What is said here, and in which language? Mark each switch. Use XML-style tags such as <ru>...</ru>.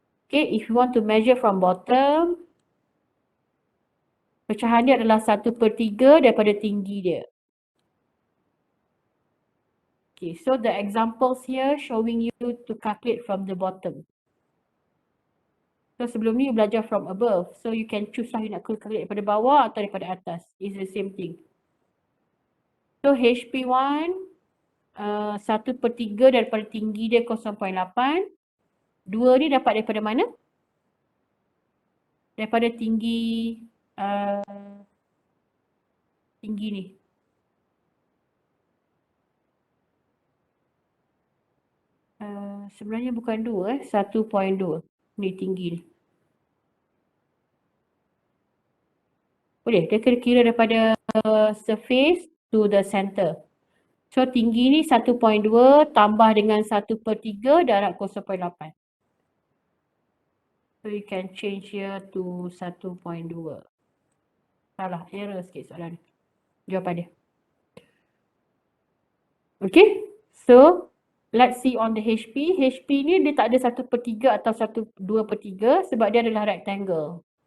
<en>Okay, if you want to measure from bottom,</en> <ms>pecahan dia adalah 1/3 daripada tinggi dia.</ms> <en>Okay, so the examples here showing you to calculate from the bottom. So</en> <ms>sebelum ni</ms> <en>you</en> <ms>belajar</ms> <en>from above. So you can choose</en> <ms>lah you nak calculate daripada bawah atau daripada atas.</ms> <en>It's the same thing. So HP1, 1/3</en> <ms>daripada tinggi dia</ms> <en>0.8.</en> <ms>2 ni dapat daripada mana? Daripada tinggi tinggi ni. Sebenarnya bukan 2, 1.2. Ni tinggi ni. Boleh, dia kira daripada</ms> <en>surface to the center.</en> <ms>So tinggi ni 1.2 tambah dengan 1/3 darab 0.8.</ms> <en>So you can change here to 1.2.</en> <ms>Salah, error sikit soalan ni. Jawapan dia.</ms> <en>Okay, so let's see on the HP.</en> <ms>HP ni dia tak ada 1/3 atau 2/3 sebab dia adalah rectangle.</ms>